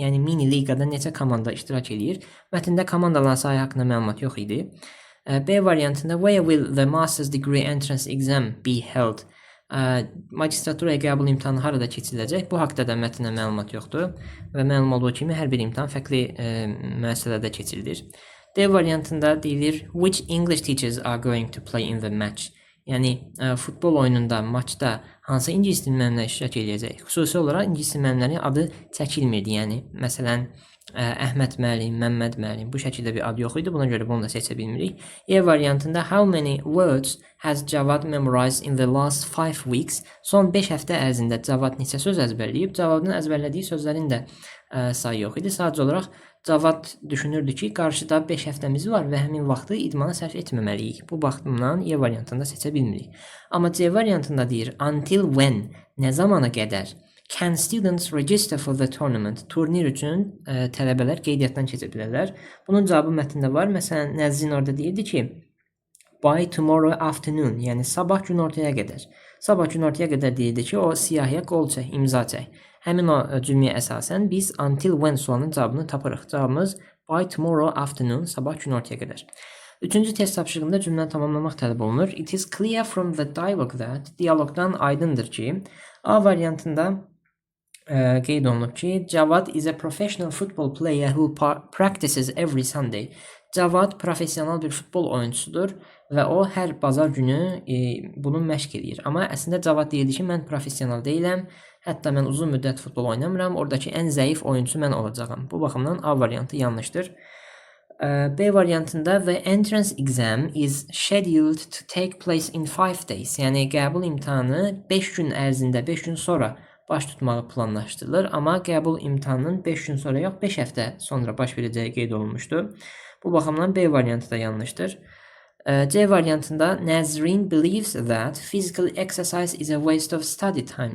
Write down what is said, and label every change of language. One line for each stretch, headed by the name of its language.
Azerbaijani: Yəni mini liqada neçə komanda iştirak edir? Mətndə komandaların sayı haqqında məlumat yox idi. B variantında
English: where will the master's degree entrance exam be held?
Azerbaijani: Magistraturaya qəbul imtahanı harada keçiriləcək? Bu haqqda da mətndə məlumat yoxdur və məlum olduğu kimi hər bir imtahan fərqli müəssisələrdə keçirilir. D variantında deyilir
English: which English teachers are going to play in the match.
Azerbaijani: Yəni futbol oyununda, maçda hansı ingilis dili müəllimləri iştirak edəcək? Xüsusi olaraq ingilis dili müəllimlərinin adı çəkilmirdi. Yəni məsələn Əhməd müəllim, Məmməd müəllim bu şəkildə bir ad yox idi. Buna görə bunu da seçə bilmirik. E variantında
English: how many words has Cavad memorized in the last 5 weeks?
Azerbaijani: Son 5 həftə ərzində Cavad neçə söz əzbərləyib? Cavadın əzbərlədiyi sözlərin də sayı yox idi. Sadəcə olaraq Cavad düşünürdü ki, qarşıda 5 həftəmiz var və həmin vaxtı idmana sərf etməməliyik. Bu baxımdan E variantında seçə bilmirik. Amma C variantında deyir
English: until when,
Azerbaijani: nə zamana qədər
English: can students register for the tournament?
Azerbaijani: Turnir üçün tələbələr qeydiyyatdan keçə bilərlər. Bunun cavabı mətndə var. Məsələn, Nəzrin orada deyirdi ki,
English: by tomorrow afternoon,
Azerbaijani: yəni sabah günortaya qədər. Sabah günortaya qədər deyirdi ki, o siyahıya qol çək, imza çək. Həmin o cümləyə əsasən biz
English: until when
Azerbaijani: sualının cavabını tapırıq. Cavabımız
English: by tomorrow afternoon,
Azerbaijani: sabah günortaya qədər. Üçüncü test tapşırığında cümləni tamamlamaq tələb olunur.
English: It is clear from the dialogue that,
Azerbaijani: diyaloqdan aydındır ki, A variantında qeyd olunub ki,
English: Cavad is a professional football player who practices every Sunday.
Azerbaijani: Cavad professional bir futbol oyunçusudur və o hər bazar günü bunu məşq edir. Amma əslində Cavad deyirdi ki, mən professional deyiləm, hətta mən uzun müddət futbol oynamıram, oradakı ən zəif oyunçu mən olacağam. Bu baxımdan A variantı yanlışdır. B variantında
English: the entrance exam is scheduled to take place in 5 days.
Azerbaijani: Yəni qəbul imtahanı 5 gün ərzində, 5 gün sonra baş tutmağı planlaşdırılır. Amma qəbul imtahanının 5 gün sonra yox, 5 həftə sonra baş verəcəyi qeyd olunmuşdu. Bu baxımdan B variantı da yanlışdır. C variantında
English: Nəzrin believes that physical exercise is a waste of study time.